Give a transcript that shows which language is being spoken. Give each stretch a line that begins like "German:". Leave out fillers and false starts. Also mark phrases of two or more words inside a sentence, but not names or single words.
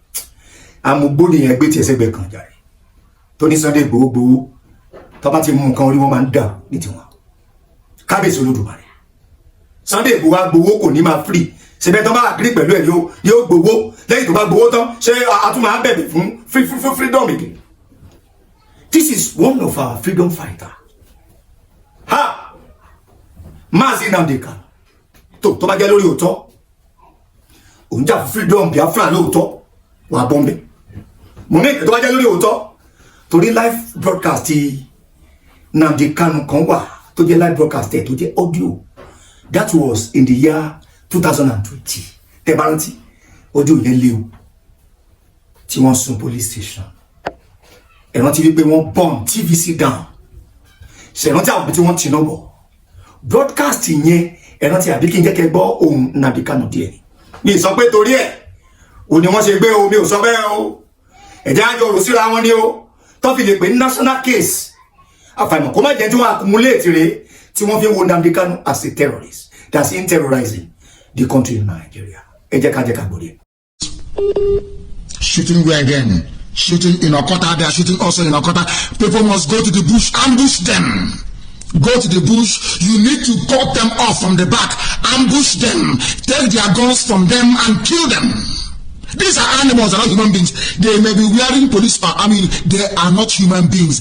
Yoruba: Àmúgbó nìyẹn gbé tiẹ̀ sẹ́gbẹ̀ẹ́ kan jàre. Tó ní Sunday Igboho gbowó, tó bá ti mú nǹkan orí wọn máa ń dà ní tiwọn. Kábíyèsí Olódùmarè. Sunday Igboho agbowó kò ní máa free. Ṣebí tó bá agree pẹ̀lú ẹ̀ yóò gbowó. Lẹ́yìn tó bá gbowó tán, ṣé a tún máa bẹ̀bẹ̀ fún
English: freedom again? This is one of our freedom fighter. Ha! Mazi Nnamdi Kanu.
Yoruba: Tó bá jẹ́ lórí òótọ́. Òun jà fún freedom Biafra lóòótọ́. Wà bọ́m̀bẹ̀. Mo ní tó bá jẹ́ lórí òótọ́. Torí
English: live broadcast
Yoruba: ti Nnamdi Kanu kan wà tó jẹ́
English: live broadcast
Yoruba: ẹ̀ tó jẹ́ audio.
English: That was in the year 2020.
Yoruba: Tẹ́bárántí audio yẹn léwu tí wọ́n sun
English: police station.
Yoruba: Ẹ̀rántí wípé wọ́n burn TVC down. Ṣẹ̀rántí àwọn tí wọ́n ti náà bọ̀. Broadcast yẹn ẹ̀rántí àbí kí n jẹ́ kẹ́ gbọ́ ohun Nnamdi Kanu díẹ̀ ni. Mi sọ pé torí ẹ̀ o ni wọ́n ṣe gbé o, mi ò sọ bẹ́ẹ̀ o. Ẹ̀jẹ̀ àjọ rò síra wọn ni o. Tó fi lè pè ní
English: national case.
Yoruba: Àfàìmọ̀ kó má jẹ́ tí wọ́n accumulate rẹ̀ tí wọ́n fi wo Nnamdi Kanu
English: as a terrorist that's in terrorizing the country in Nigeria.
Yoruba: Ẹ jẹ́ ká gbọ́dọ̀.
English: Shooting where again? Shooting in Okota, they are shooting also in Okota. People must go to the bush, ambush them. Go to the bush, you need to cut them off from the back, ambush them, take their guns from them and kill them. These are animals, they're not human beings. They may be wearing police army, they are not human beings.